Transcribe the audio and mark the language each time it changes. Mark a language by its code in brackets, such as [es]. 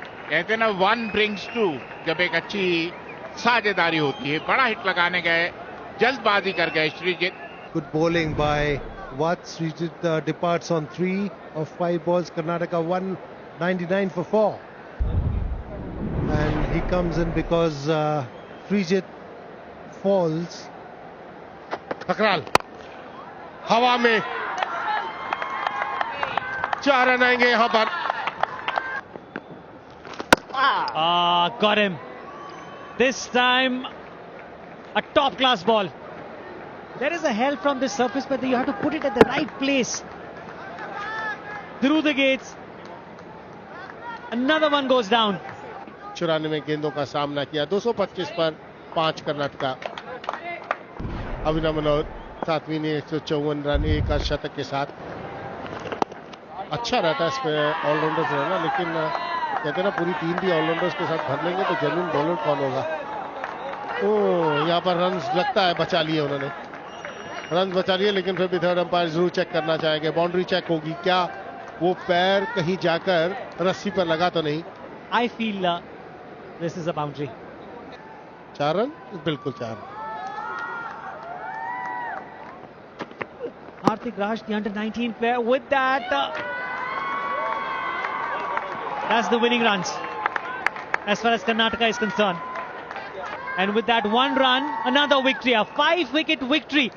[hi] कहते ना [en] 1 brings 2. [hi] जब एक अच्छी साझेदारी होती है. बड़ा हिट लगाने गए, जल्दबाजी कर गए Sreejith. [en] Good bowling by Watt. Srijit departs on 3 of 5 balls. Karnataka 199 for 4. And he comes in because Srijit falls. [hi] टकराल हवा में 4 रन आएंगे यहां पर. [en] Got him. This time a top class ball. There is a help from this surface, but you have to put it at the right place. Through the gates. Another one goes down. [hi] 94 गेंदों का सामना किया. 225 पर 5 कर्नाटका. अभिनव मनोहर 7वीं ने 154 run, एक शतक के साथ. अच्छा रहता है इसमें ऑलराउंडर्स रहना, लेकिन कहते ना पूरी टीम भी ऑलराउंडर्स के साथ भर लेंगे तो जेन्युइन बॉलर कौन होगा. यहाँ पर रन लगता है बचा लिए उन्होंने. रन बचा लिए, लेकिन फिर भी थर्ड अंपायर जरूर चेक करना चाहेंगे. बाउंड्री चेक होगी. क्या वो पैर कहीं जाकर रस्सी पर लगा तो नहीं? [en] I feel this is a boundary. [hi] 4 run, बिल्कुल 4 run. [en] Hardik Raj, the under-19 player, with that, that's the winning runs as far as Karnataka is concerned. And with that 1 run, another victory, a 5-wicket victory.